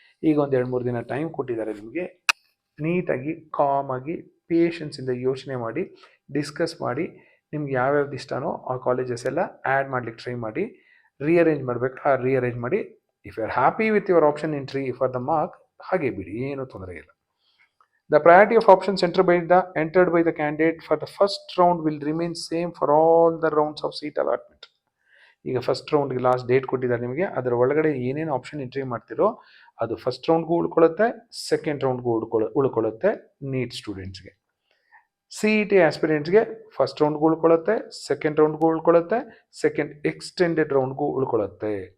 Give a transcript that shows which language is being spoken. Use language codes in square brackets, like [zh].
[kn] ಈಗ ಒಂದು 2-3 ದಿನ ಟೈಮ್ ಕೊಟ್ಟಿದ್ದಾರೆ ನಿಮಗೆ. ನೀಟಾಗಿ ಕಾಮಾಗಿ ಪೇಷನ್ಸಿಂದ ಯೋಚನೆ ಮಾಡಿ, ಡಿಸ್ಕಸ್ ಮಾಡಿ, ನಿಮ್ಗೆ ಯಾವ್ಯಾವ್ದು ಇಷ್ಟನೋ ಆ ಕಾಲೇಜಸ್ ಎಲ್ಲ ಆ್ಯಡ್ ಮಾಡ್ಲಿಕ್ಕೆ ಟ್ರೈ ಮಾಡಿ. ರೀಅರೇಂಜ್ ಮಾಡಬೇಕು, ರೀಅರೇಂಜ್ ಮಾಡಿ. [en] if you are happy with your option entry for the mark, [kn] ಹಾಗೆ ಬಿಡಿ, ಏನೂ ತೊಂದರೆ ಇಲ್ಲ. [en] The priority of options entered by the candidate for the first round will remain same for all the rounds of seat allotment. [kn] ಈಗ first ರೌಂಡ್ಗೆ last date ಕೊಟ್ಟಿದ್ದಾರೆ ನಿಮಗೆ. ಅದರ ಒಳಗಡೆ ಏನೇನು ಆಪ್ಷನ್ ಎಂಟ್ರಿ ಮಾಡ್ತಿರೋ ಅದು ಫಸ್ಟ್ ರೌಂಡ್ಗೂ ಉಳ್ಕೊಳ್ಳುತ್ತೆ, ಸೆಕೆಂಡ್ ರೌಂಡ್ಗೂ ಉಳ್ಕೊಳ್ಳುತ್ತೆ. ನೀಟ್ ಸ್ಟೂಡೆಂಟ್ಸ್ಗೆ, C E T ಆಸ್ಪಿರೆಂಟ್ಸ್ಗೆ first ರೌಂಡ್ಗೂ ಉಳ್ಕೊಳ್ಳುತ್ತೆ, second ರೌಂಡ್ಗೂ ಉಳ್ಕೊಳ್ಳುತ್ತೆ, second extended ರೌಂಡ್ಗೂ ಉಳ್ಕೊಳ್ಳುತ್ತೆ.